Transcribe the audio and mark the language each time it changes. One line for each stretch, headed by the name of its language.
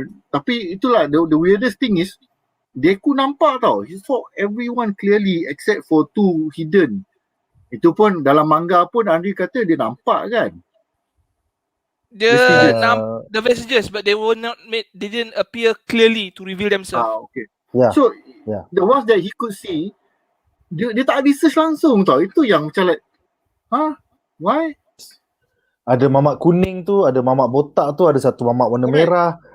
Malay: Tapi itulah
English: the weirdest thing is
Malay: Deku nampak tau.
English: He saw everyone clearly except for 2 hidden.
Malay: Itu pun dalam manga pun Anri kata dia nampak kan.
English: The messages, but they were not made. They didn't appear clearly to reveal themselves. Okay. Yeah. So the ones that he could see,
Malay: dia tak ada search langsung tau. Itu yang macam
English: like, why?
Malay: Ada mamak kuning tu, ada mamak botak tu, ada satu mamak warna merah.